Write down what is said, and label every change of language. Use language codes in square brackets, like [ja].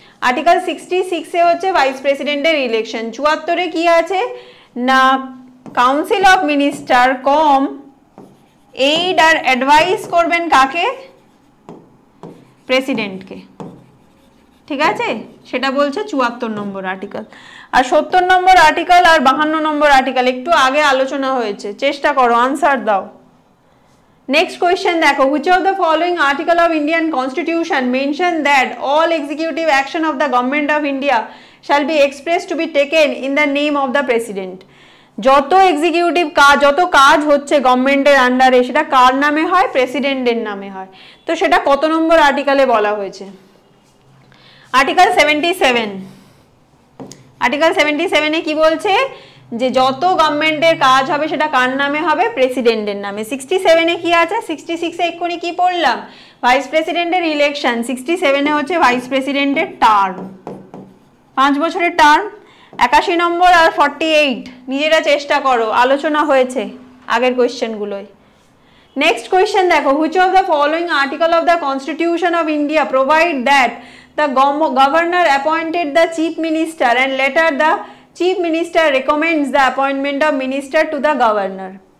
[bn] Article 66-এ হচ্ছে vice প্রেসিডেন্টের election. 74-এ কি আছে না council of minister com aid আর advice করবেন কাকে? প্রেসিডেন্টকে। ঠিক আছে, সেটা বলছে 74 নম্বর আর্টিকেল। আর 70 নম্বর আর্টিকেল আর 52 নম্বর আর্টিকেল একটু আগে আলোচনা হয়েছে, চেষ্টা করো আনসার দাও। নেক্সট কোয়েশ্চেন দেখো, [en] which of the following article of Indian Constitution mention that all executive action of the government of India shall be expressed to be taken in the name of the president? [bn] যত executive কাজ, যত কাজ হচ্ছে গভর্নমেন্টের আন্ডারে, সেটা কার নামে হয়? প্রেসিডেন্টের নামে হয়। তো সেটা কত নম্বর আর্টিকেলে বলা হয়েছে? আর্টিকেল 77। আর্টিকেল 77-এ কি বলছে? যে যত গভর্নমেন্টের কাজ হবে সেটা কার নামে হবে? প্রেসিডেন্টের নামে। 67-এ কি আছে? 66-এ এক্ষুনি কি পড়লাম? ভাইস প্রেসিডেন্টের ইলেকশন। 67-এ হচ্ছে ভাইস প্রেসিডেন্টের টার্ম, 5 বছরের টার্ম। 81 নম্বর আর 48 নিজেরা চেষ্টা করো, আলোচনা হয়েছে আগের কোয়েশ্চেনগুলোয়। নেক্সট কোয়েশ্চেন দেখো, [en] which of the following article of the Constitution of India provide that the governor appointed the chief minister and later the chief minister recommends the appointment of minister to the governor?